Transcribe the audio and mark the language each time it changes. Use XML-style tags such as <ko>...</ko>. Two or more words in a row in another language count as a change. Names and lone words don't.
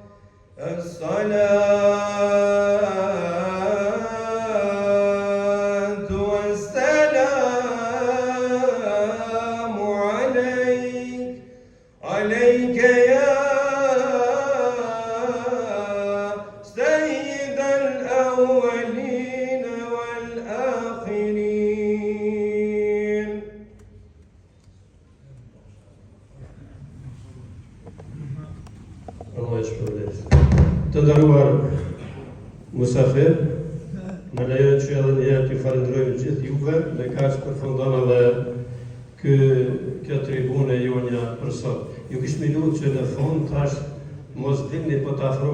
<ar>الصلاة والسلام عليك، عليك يا سيد الأولين والآخرين.</ar> <sq>Allah e shpërblet. Të nderuar musafir, më lejo që edhe një herë t'ju falenderoj gjithë juve, me kaq përfundon edhe kjo tribune jonja për sot. Ju kishë minut që në fund tash mos dilni po të afroheni</sq>